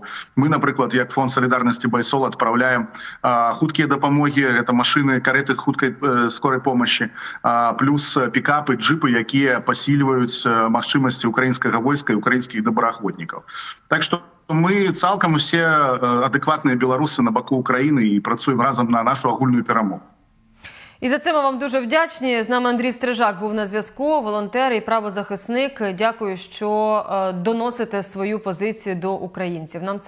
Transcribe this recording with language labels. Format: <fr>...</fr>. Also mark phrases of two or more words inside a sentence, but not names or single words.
<be>Мы, напрыклад, як фонд салідарнасці Байсол адпраўляем хуткія дапамогі, гэта машыны, кареты хуткай</be> <ru>скорай помощи,</ru> <be>плюс пікапы, джипы, якія пасільваюць магчымасці украінскага войска і украінскіх добраахвотнікаў. Так што мы цалкам усе адэкватныя беларусы на баку Украіны і працуем разам на нашу агульную перамогу.</be> <uk>І за це ми вам дуже вдячні. З нами Андрій Стрижак був на зв'язку, волонтер і правозахисник. Дякую, що доносите свою позицію до українців. Нам це</uk>